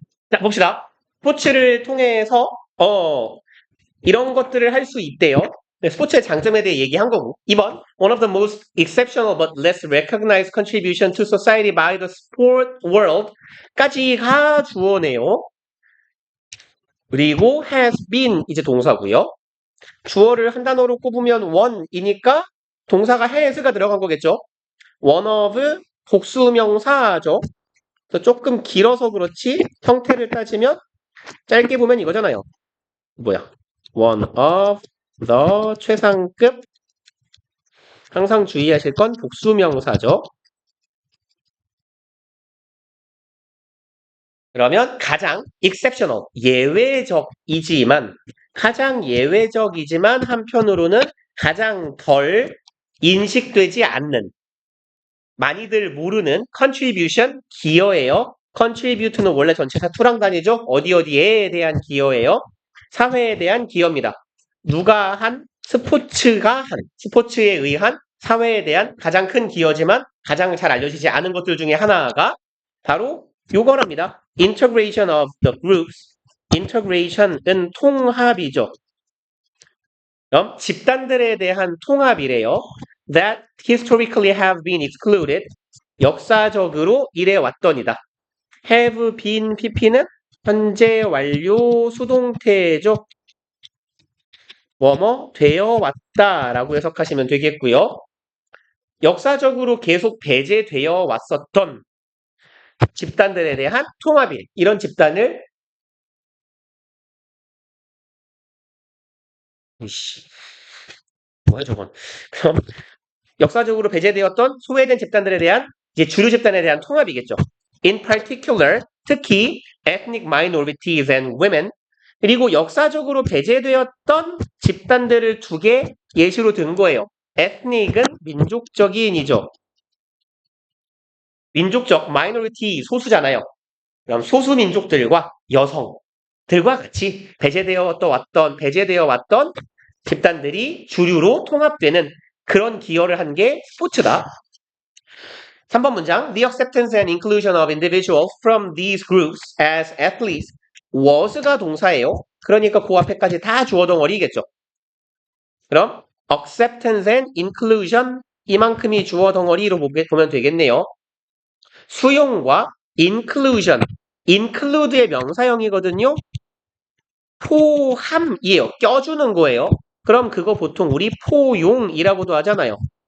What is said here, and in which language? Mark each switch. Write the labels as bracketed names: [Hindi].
[Korean] 자, 봅시다. 스포츠를 통해서, 이런 것들을 할 수 있대요. 네, 스포츠의 장점에 대해 얘기한 거고. [English] 2번, one of the most exceptional but less recognized contribution to society by the sport world [Korean] 까지가 주어네요. 그리고 [English] has been [Korean] 이제 동사고요. 주어를 한 단어로 꼽으면 one이니까 동사가 has가 들어간 거겠죠. one of 복수명사죠. 그래서 조금 길어서 그렇지 형태를 따지면 짧게 보면 이거잖아요. 뭐야? one of the 최상급 항상 주의하실 건 복수명사죠. 그러면 가장 exceptional 예외적이지만 가장 예외적이지만 한편으로는 가장 덜 인식되지 않는 많이들 모르는 contribution 기여예요. contribute는 원래 전체사 투랑 다니죠. 어디 어디에 대한 기여예요. 사회에 대한 기여입니다. 누가 한 스포츠가 한 스포츠에 의한 사회에 대한 가장 큰 기여지만 가장 잘 알려지지 않은 것들 중에 하나가 바로 요거랍니다. [English] integration of the groups. [Korean] integration은 통합이죠. 그럼 집단들에 대한 통합이래요. [English] that historically have been excluded. [Korean] 역사적으로 이래 왔더니다. have been pp는 현재 완료 수동태죠. 뭐뭐 되어 왔다라고 해석하시면 되겠고요. 역사적으로 계속 배제되어 왔었던 집단들에 대한 통합일. 이런 집단을 뭐야 저건. 그럼 역사적으로 배제되었던 소외된 집단들에 대한 이제 주류 집단에 대한 통합이겠죠. [English] In particular, [Korean] 특히 [English] ethnic minorities and women [Korean] 그리고 역사적으로 배제되었던 집단들을 두 개 예시로 든 거예요. ethnic은 민족적인이죠. 민족적, minority 소수잖아요. 그럼 소수 민족들과 여성들과 같이 배제되어 왔던 집단들이 주류로 통합되는 그런 기여를 한 게 스포츠다. 3번 문장 [English] The acceptance and inclusion of individuals from these groups as athletes was가 동사예요. [Korean] 그러니까 그 앞에까지 다 주어 덩어리겠죠. 그럼 acceptance and inclusion 이만큼이 주어 덩어리로 보면 되겠네요. 수용과 inclusion include의 명사형이거든요. 포함이에요. 껴주는 거예요. 그럼 그거 보통 우리 포용이라고도 하잖아요.